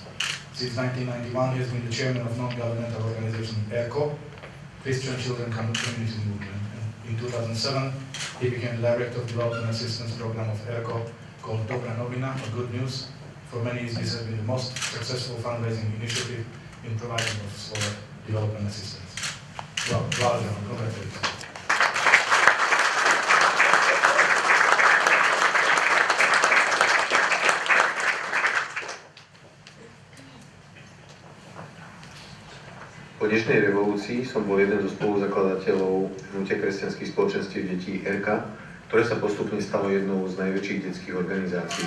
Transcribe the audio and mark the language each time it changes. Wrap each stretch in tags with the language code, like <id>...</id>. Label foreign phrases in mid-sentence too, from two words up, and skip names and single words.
<en>Since 1991, he has been the chairman of non-governmental organization ERCO, Christian Children Community Movement. And in 2007, he became the director of development assistance program of ERCO, called Dobrá novina, or Good News. For many years, this has been the most successful fundraising initiative in providing of Slovak development assistance. Well, congratulations.</en> <sk>Po dnešnej revolúcii som bol jeden zo spoluzakladateľov hnutia kresťanských spoločenstiev detí ERKA, ktoré sa postupne stalo jednou z najväčších detských organizácií.</sk>